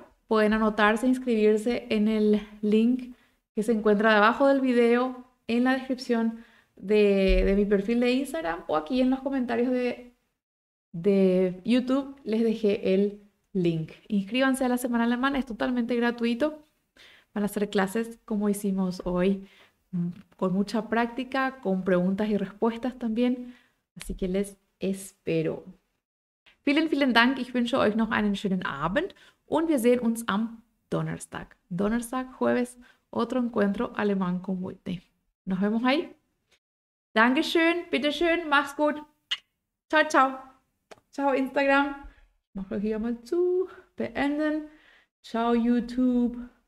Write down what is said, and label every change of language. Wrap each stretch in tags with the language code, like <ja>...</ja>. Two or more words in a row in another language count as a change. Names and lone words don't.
<es>Pueden anotarse, inscribirse en el link que se encuentra debajo del video, en la descripción de mi perfil de Instagram o aquí en los comentarios de YouTube les dejé el link. Inscríbanse a la Semana Alemana, es totalmente gratuito. Van a ser clases como hicimos hoy, con mucha práctica, con preguntas y respuestas también. Así que les espero.</es> <de>Vielen, vielen Dank. Ich wünsche euch noch einen schönen Abend und wir sehen uns am Donnerstag. Donnerstag,</de> <es>jueves, otro encuentro alemán con Whitney. Nos vemos ahí.</es> <de>Dankeschön, bitteschön, mach's gut. Ciao, ciao. Ciao, Instagram. Ich mache hier mal zu. Beenden. Ciao, YouTube.</de>